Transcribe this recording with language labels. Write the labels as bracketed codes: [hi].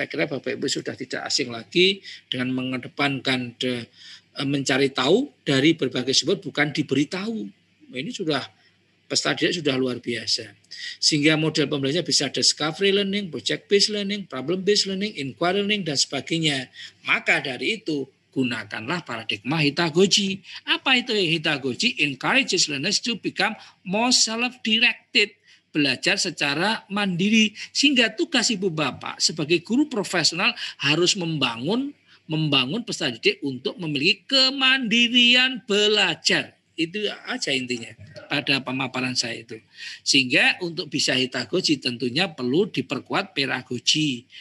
[id] Saya kira Bapak Ibu sudah tidak asing lagi dengan mengedepankan mencari tahu dari berbagai sumber, bukan diberitahu. Ini sudah peserta didik sudah luar biasa. Sehingga model pembelajaran bisa discovery learning, project based learning, problem based learning, inquiry learning dan sebagainya. Maka dari itu gunakanlah paradigma Hitagoji. Apa itu Hitagoji? [en] Encourages learners to become more self-directed. [id] Belajar secara mandiri. Sehingga tugas ibu bapak sebagai guru profesional harus membangun peserta didik untuk memiliki kemandirian belajar. Itu aja intinya pada pemaparan saya itu. Sehingga untuk bisa Hitagoji tentunya perlu diperkuat pedagogi.